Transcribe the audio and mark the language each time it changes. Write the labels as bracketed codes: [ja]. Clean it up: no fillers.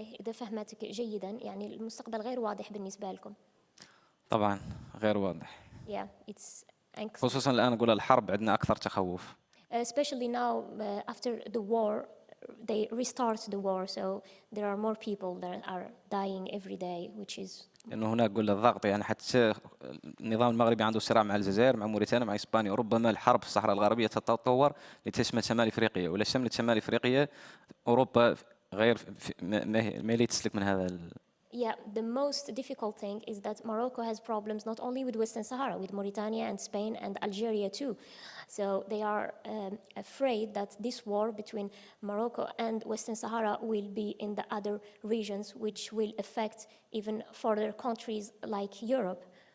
[ar] إذا فهمتك جيدا، يعني المستقبل غير واضح بالنسبة لكم. طبعا غير واضح. [en] Yeah, it's [ar] خصوصا الآن نقول الحرب عندنا أكثر تخوف. [en] Especially now after the war, they restart the war, so there are more people that are dying every day, which is. [ar] لأنه هناك قلنا الضغط، يعني حتى النظام المغربي عنده صراع مع الجزائر، مع موريتانيا، مع إسبانيا، وربما الحرب في الصحراء الغربية تتطور لتشمل شمال إفريقيا، ولا شملت شمال إفريقيا أوروبا غير ما تسلك من هذا. [en] Yeah, the most difficult thing is that Morocco has problems not only with Western Sahara, with Mauritania and Spain and Algeria too. So they are afraid that this war between Morocco and Western Sahara will be in the other regions, which will affect even further countries like Europe.